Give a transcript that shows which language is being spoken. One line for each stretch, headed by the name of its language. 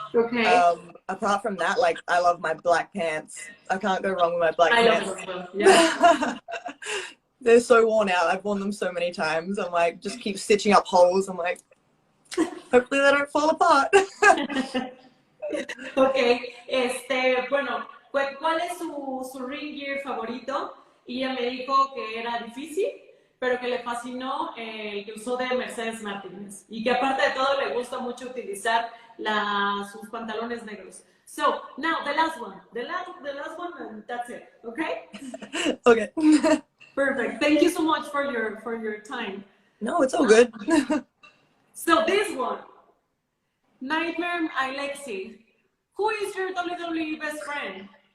English: Okay. Apart from that, like I love my black pants. I can't go wrong with my black pants. Love them. Yeah. They're so worn out. I've worn them so many times. I'm like, just keep stitching up holes. I'm like, hopefully they don't fall apart. Okay.
Spanish: Bueno, ¿cuál es su ring gear favorito? Y ella me dijo que era difícil, pero que le fascinó el que usó de Mercedes Martínez y que aparte de todo le gusta mucho utilizar sus pantalones negros.
English: So, now the last one, and that's it, okay? Okay. Perfect. Thank you so much for your time. No, it's all good. So this one, Nightmare Alexi. Who is your WWE best friend?